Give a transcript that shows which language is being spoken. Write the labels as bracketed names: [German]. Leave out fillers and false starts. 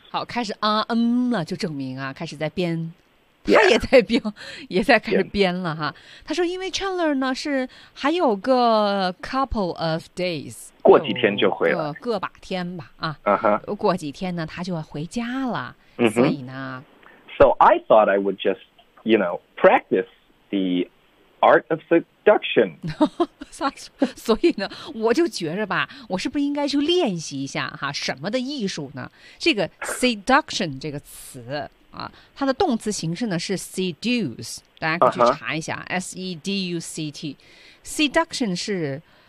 [Chinese] 好，开始啊嗯了，就证明啊，开始在编。 [English] Yeah. [Chinese] 他也在编，也在开始编了哈。 Yeah. 他说，因为 Chandler 呢是还有个 [English] couple of days， [Chinese] 过几天就回了，个把天吧啊。 Uh-huh. 过几天呢，他就要回家了。 Mm-hmm. 所以呢 [English] ，So I thought I would just you know practice the art of seduction 。 [Chinese] 所以呢，我就觉着吧，我是不是应该去练习一下哈什么的艺术呢？这个 seduction 这个词。啊，它的动词形式呢是 seduce， 大家可以去查一下、 uh-huh. [English] ，s e d u c t， seduction [Chinese] 是